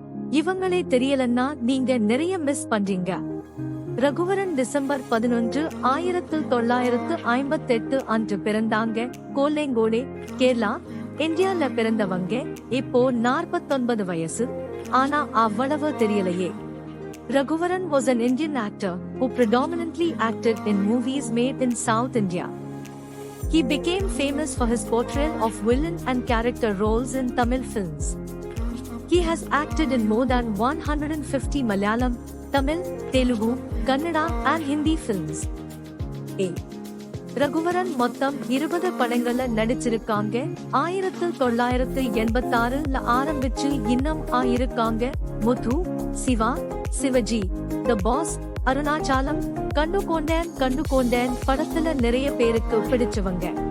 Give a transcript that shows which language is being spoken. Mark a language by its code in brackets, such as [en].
[ta] இவங்களே தெரியலன்னா நீங்க நிறைய மிஸ் பண்றீங்க. ரகுவரன் டிசம்பர் 11, 1958 அன்று பிறந்தாங்க. கோலெங்கோலே, கேரளா, இந்தியால பிறந்தவங்க. இப்போ 49 வயசு. ஆனா அவ்வளவு தெரியலையே. [en] Raghuvaran was an Indian actor who predominantly acted in movies made in South India. He became famous for his portrayal of villain and character roles in Tamil films. He has acted in more than 150 Malayalam, Tamil, Telugu, Kannada and Hindi films. A. [ta] Raghuvaran மொத்தம் 20 படங்கள்ல நடிச்சிருக்காங்க. 1986ல ஆரம்பிச்சு இன்னும் இருக்காங்க. முத்து, சிவா, சிவஜி, த pass, Arunachalam, கண்டு கொண்டேன் படத்துல நிறைய பேருக்கு பிடிச்சவங்க.